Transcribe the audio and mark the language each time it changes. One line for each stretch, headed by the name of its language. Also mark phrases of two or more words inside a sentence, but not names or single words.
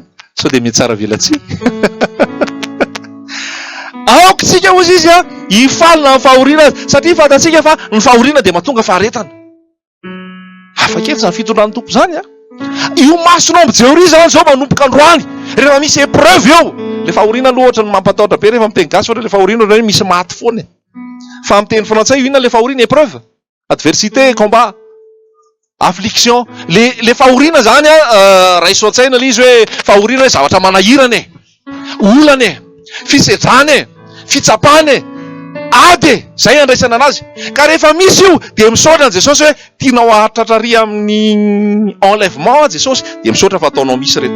Malagasy: Sao dia metsara velatsika. Aoka tsika ozy izy hifaly na fahoriana satria fantatsika fa ny fahoriana dia mahatonga faharetana. Hafa kely zany fitondran'ny tompo zany io masonao mijery zany zao manomboka androany. Rehefa misy épreuve eo, le fahoriana aloha ohatra ny mampatahotra be rehefa miteny gasy, ohatra le fahoriana hoe misy maty foana. Fa miteny frantsay inona le fahoriana?
French: Épreuve, adversité, combat, affliction.
Malagasy: Le fahoriana zany raiso an-tsaina le izy hoe fahoriana hoe zavatra manahirana olana fisedrana fitsapana ady zay andraisana anazy. Ka rehefa misy io dia misaotra an Jesosy hoe tianao ahatratra amin'ny enlèvement Jesosy, dia misaotra fa ataonao misy reto.